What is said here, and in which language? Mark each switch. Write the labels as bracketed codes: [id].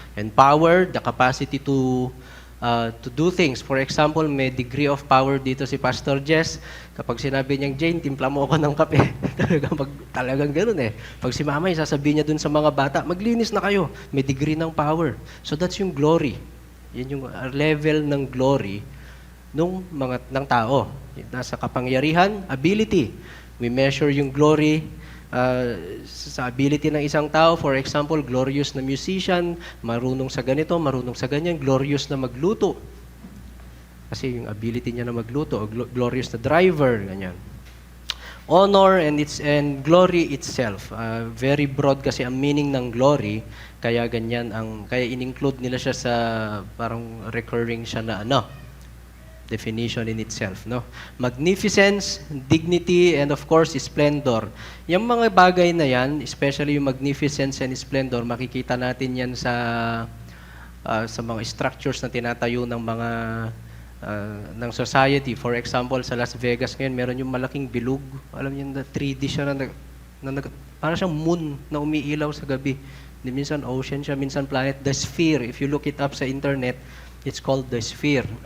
[en] And power, the capacity to do things. For example, may degree of power dito si Pastor Jess. [tl] Kapag sinabi niyang, Jane, timpla mo ako ng kape. talagang ganun eh. Pag si Mama, sasabihin niya dun sa mga bata, maglinis na kayo. May degree ng power. So that's yung glory. Yan yung level ng glory ng tao. Nasa kapangyarihan, ability. We measure yung glory sa ability ng isang tao. For example, glorious na musician, marunong sa ganito, marunong sa ganyan, glorious na magluto. Kasi yung ability niya na magluto, o glorious na driver, ganyan. [en] Honor and glory itself. [tl] Very broad kasi ang meaning ng glory, kaya ganyan kaya in-include nila siya sa parang recurring siya na definition in itself, no? [en] Magnificence, dignity, and of course, splendor. [tl] Yung mga bagay na yan, especially yung magnificence and splendor, makikita natin yan sa mga structures na tinatayo ng mga ng society. For example, sa Las Vegas ngayon, meron yung malaking bilog. Alam niyo, na 3D siya parang siyang moon na umiilaw sa gabi. Minsan ocean siya, minsan planet. [en] The Sphere, if you look it up sa internet, it's called the Sphere.